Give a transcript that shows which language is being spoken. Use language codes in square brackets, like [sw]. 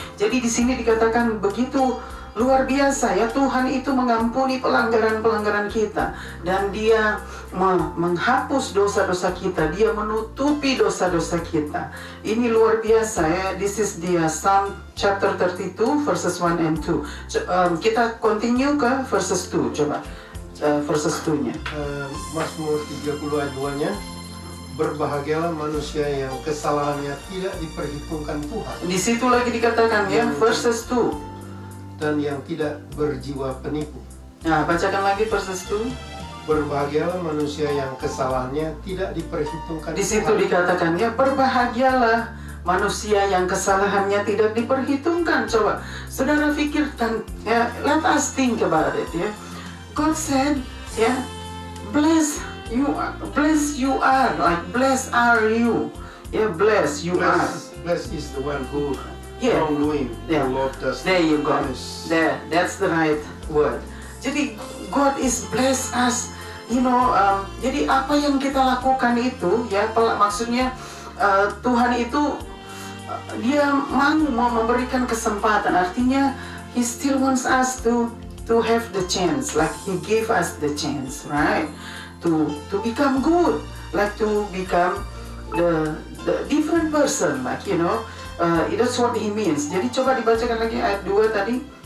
[id] Jadi di sini dikatakan begitu luar biasa ya, Tuhan itu mengampuni pelanggaran-pelanggaran kita, dan Dia menghapus dosa-dosa kita, Dia menutupi dosa-dosa kita. Ini luar biasa ya. [en] This is the Psalm chapter 32 verses 1 and 2. [id] Kita continue ke verses 2, coba verses 2-nya. Mazmur 30 ayat 2-nya, berbahagialah manusia yang kesalahannya tidak diperhitungkan Tuhan. Di situ lagi dikatakan ya, verses 2. Dan yang tidak berjiwa penipu. Nah, bacakan lagi verses 2. Berbahagialah manusia yang kesalahannya tidak diperhitungkan. Di situ dikatakan ya, berbahagialah manusia yang kesalahannya tidak diperhitungkan. Coba saudara pikirkan ya, [en] let us think about it [id] ya. [en] God said ya, blessed you are, like blessed are you. Yeah, blessed you are. Blessed is the one who wrongdoing. Yeah. The Lord does. There you go. Yes. There, that's the right word. Jadi God is bless us. [id] Jadi apa yang kita lakukan itu ya, maksudnya Tuhan itu Dia mau memberikan kesempatan. [en] Artinya He still wants us to have the chance, like He gave us the chance, right? To become good, like to become the different person, like that's what He means. [id] Jadi coba dibacakan lagi ayat 2 tadi.